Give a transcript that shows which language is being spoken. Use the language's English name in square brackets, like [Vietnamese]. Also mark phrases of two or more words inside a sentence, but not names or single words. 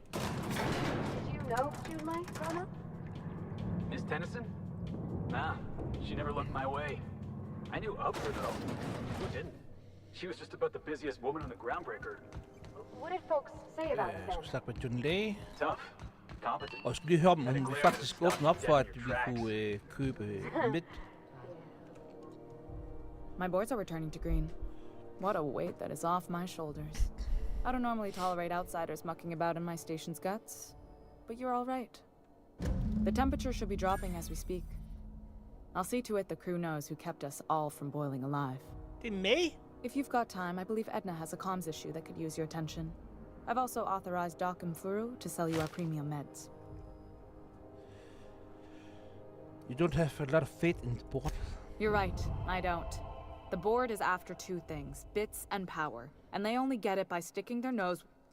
[English] Did you know Julie, Rona? Miss Tennyson? Nah, She never looked my way. I knew of her, though. Who didn't? She was just about the busiest woman in the Groundbreaker. What did folks say about it [Danish] Jeg skulle [English] then? [Danish] snakke med John Læge. [English] Tough. Competent. [Danish] Og jeg skulle lige høre, om hun ville faktisk åbne op for, at vi kunne købe midt. [English] My boards are returning to green. What a weight that is off my shoulders. I don't normally tolerate outsiders mucking about in my station's guts, but you're all right. The temperature should be dropping as we speak. I'll see to it the crew knows who kept us all from boiling alive. [Danish] Det er mig? [English] If you've got time, I believe Edna has a comms issue that could use your attention. I've also authorized Doc and Furu to sell you our premium meds. You don't have a lot of faith in the board. You're right, I don't. The board is after two things, bits and power, and they only get it by sticking their nose...